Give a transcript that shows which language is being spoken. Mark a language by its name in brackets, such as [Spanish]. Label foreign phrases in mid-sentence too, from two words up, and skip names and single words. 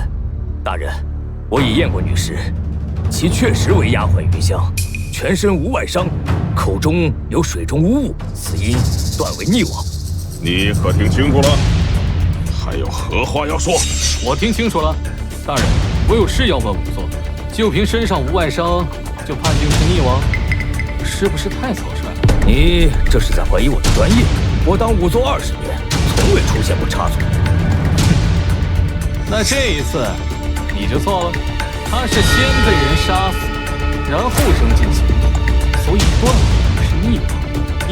[Chinese] 大人，我已驗過女屍，其確實為丫鬟芸香，全身無外傷，口中有水中無物，死因斷為溺亡。你可聽清楚了？還有何話要說？我聽清楚了，大人，我有事要問仵作。就憑身上無外傷，就判定是溺亡，是不是太草率了？你這是在懷疑我的專業？我當仵作20年，從未出現過差錯。那這一次你就錯了，他是先被人殺死，然後扔進井裡，所以斷了是溺亡。